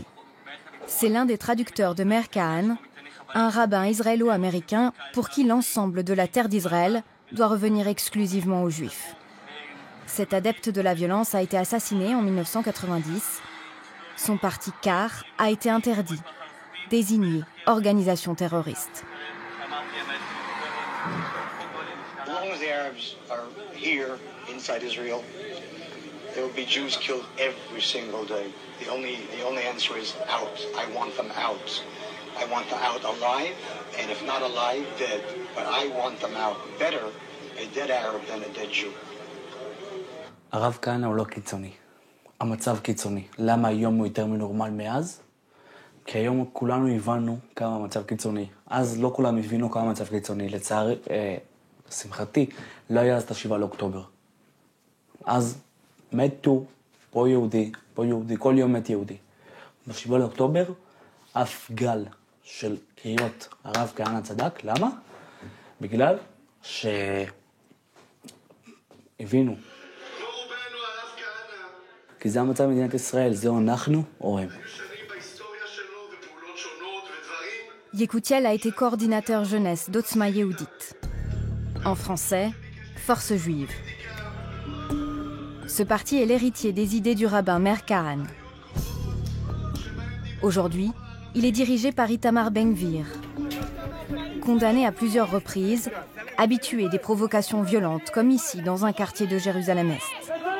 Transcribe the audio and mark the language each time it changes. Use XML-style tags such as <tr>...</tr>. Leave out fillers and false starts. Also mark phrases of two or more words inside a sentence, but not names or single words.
<fr>C'est l'un des traducteurs de Meir Kahane, un rabbin israélo-américain pour qui l'ensemble de la terre d'Israël doit revenir exclusivement aux Juifs. Cet adepte de la violence a été assassiné en 1990. Son parti CAR a été interdit, désigné organisation terroriste.</fr> <en>As long as the Arabs are here inside Israel, there will be Jews killed every single day. The only answer is out. I want them out. I want them out alive, and if not alive, dead. But I want them out. Better a dead Arab than a dead Jew.</en> <he>הרב כהנא הוא לא קיצוני. המצב קיצוני. למה היום הוא יותר מנורמל מאז? כי היום כולנו הבנו כמה המצב קיצוני. אז לא כולנו הבינו כמה המצב קיצוני. לצערי, לשמחתי, לא היה אז את 7 לאוקטובר. אז מתו פה יהודי, כל יום מת יהודי. ב7 לאוקטובר, אף גל של קריאות הרב כהנא צדק. למה? בגלל שהבינו. כי זה המצב במדינת ישראל, זהו אנחנו או הם.</he> <fr>Yekutiel a été coordinateur jeunesse d'Otzma Yehudit. En français, Force juive. Ce parti est l'héritier des idées du rabbin Meir Kahane. Aujourd'hui, il est dirigé par Itamar Ben-Gvir. Condamné à plusieurs reprises, habitué des provocations violentes, comme ici, dans un quartier de Jérusalem-Est.</fr>